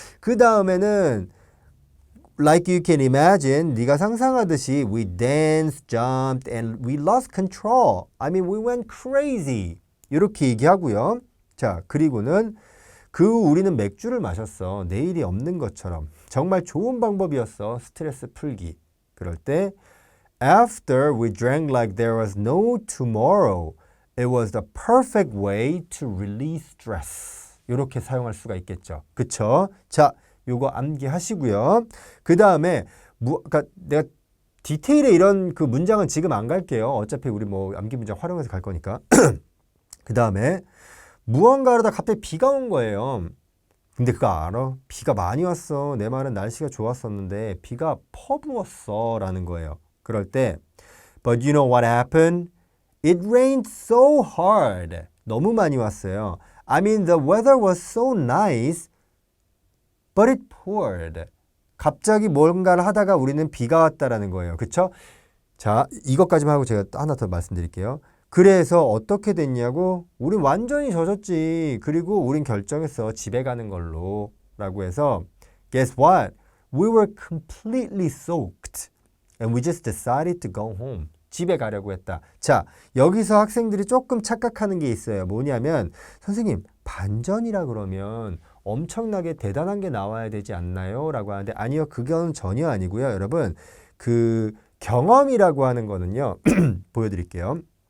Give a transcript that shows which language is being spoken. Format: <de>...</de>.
<ko>그 다음에는</ko> <en>Like you can imagine,</en> <ko>네가 상상하듯이</ko> <en>we danced, jumped, and we lost control. I mean, we went crazy.</en> <ko>이렇게 얘기하고요. 자, 그리고는 우리는 맥주를 마셨어. 내일이 없는 것처럼. 정말 좋은 방법이었어. 스트레스 풀기. 그럴 때</ko> <en>After we drank like there was no tomorrow, it was the perfect way to release stress.</en> <ko>이렇게 사용할 수가 있겠죠. 그쵸? 자, 요거 암기하시고요. 그 다음에 그러니까 내가 디테일에 이런 그 문장은 지금 안 갈게요. 어차피 우리 뭐 암기 문장 활용해서 갈 거니까. 그 다음에 무언가 하다 갑자기 비가 온 거예요. 근데 그거 알아? 비가 많이 왔어. 내 말은 날씨가 좋았었는데 비가 퍼부었어 라는 거예요. 그럴 때</ko> <en>But you know what happened? It rained so hard.</en> <ko>너무 많이 왔어요.</ko> <en>I mean the weather was so nice, but it poured.</en> <ko>갑자기 뭔가를 하다가 우리는 비가 왔다라는 거예요. 그쵸? 자, 이것까지만 하고 제가 하나 더 말씀드릴게요. 그래서 어떻게 됐냐고? 우린 완전히 젖었지. 그리고 우린 결정했어. 집에 가는 걸로. 라고 해서</ko> <en>Guess what? We were completely soaked. And we just decided to go home.</en> <ko>집에 가려고 했다. 자, 여기서 학생들이 조금 착각하는 게 있어요. 뭐냐면 선생님, 반전이라 그러면 엄청나게 대단한 게 나와야 되지 않나요? 라고 하는데 아니요. 그건 전혀 아니고요. 여러분, 그 경험이라고 하는 거는요. 보여드릴게요.</ko>